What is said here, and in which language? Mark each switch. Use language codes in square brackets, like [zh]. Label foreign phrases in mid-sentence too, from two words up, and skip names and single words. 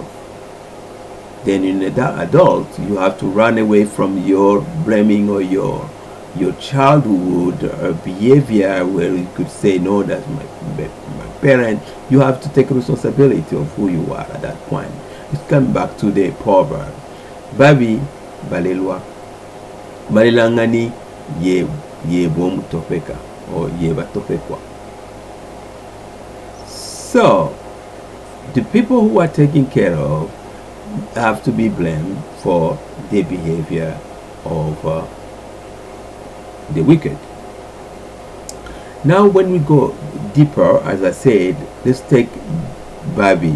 [en] Then in an adult, you have to run away from your blaming or your childhood behavior, where you could say, no, that's my parent. You have to take responsibility of who you are at that point. Let's come back to the proverb. [lu] Babi balelwa. Balelanani ye Bomwatopeka or ye topekwa. [en] So the people who are taken care of have to be blamed for the behavior of the wicked. Now when we go deeper, as I said, let's take Babi.